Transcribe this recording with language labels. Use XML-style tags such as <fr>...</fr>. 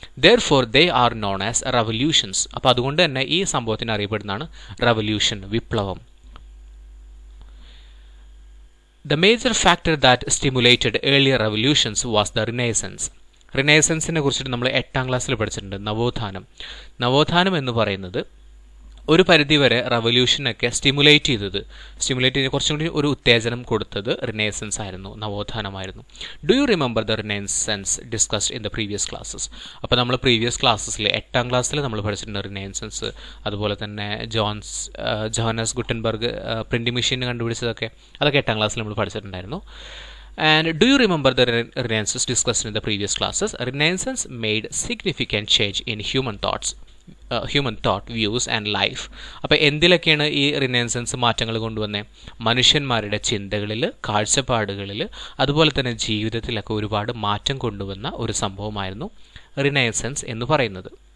<en>Therefore they are known as revolutions.</en> <ml>അപ്പോൾ അതുകൊണ്ട് തന്നെ ഈ സംഭവത്തിന് അറിയപ്പെടുന്നതാണ് റവല്യൂഷൻ, വിപ്ലവം.</ml> <en>The major factor that stimulated earlier revolutions was the Renaissance.</en> <ml>റിനൈസൻസിനെ കുറിച്ചിട്ട് നമ്മൾ 8ാം ക്ലാസ്സിൽ പഠിച്ചിട്ടുണ്ട്. നവോത്ഥാനം എന്ന് പറയുന്നത് ഒരു പരിധിവരെ റവല്യൂഷനൊക്കെ സ്റ്റിമുലേറ്റ് ചെയ്ത് കുറച്ചും കൂടി ഒരു ഉത്തേജനം കൊടുത്തത് റിനൈസൻസ് ആയിരുന്നു, നവോത്ഥാനമായിരുന്നു.</ml> <en>Do you remember the renaissance discussed in the previous classes?</en> <ml>അപ്പോൾ നമ്മൾ പ്രീവിയസ് ക്ലാസ്സസിൽ 8ാം ക്ലാസ്സിൽ നമ്മൾ പഠിച്ചിട്ടുണ്ട് റിനൈസൻസ്, അതുപോലെ തന്നെ ജോഹനസ് ഗുട്ടൻബർഗ് പ്രിൻറ്റിംഗ് മെഷീൻ കണ്ടുപിടിച്ചതൊക്കെ, അതൊക്കെ 8ാം ക്ലാസ്സിൽ നമ്മൾ പഠിച്ചിട്ടുണ്ടായിരുന്നു.</ml> <en>And do you remember the Renaissance discussed in the previous classes? Renaissance made significant change in human thought, views and life.</en> <ml>അപ്പോൾ എന്തിലൊക്കെയാണ് ഈ റിനൈസൻസ് മാറ്റങ്ങൾ കൊണ്ടുവന്നത്? മനുഷ്യന്മാരുടെ ചിന്തകളിൽ, കാഴ്ചപ്പാടുകളിൽ, അതുപോലെ തന്നെ ജീവിതത്തിലൊക്കെ ഒരുപാട് മാറ്റം കൊണ്ടുവന്ന ഒരു സംഭവമായിരുന്നു റിനൈസൻസ് എന്ന് പറയുന്നത്.</ml>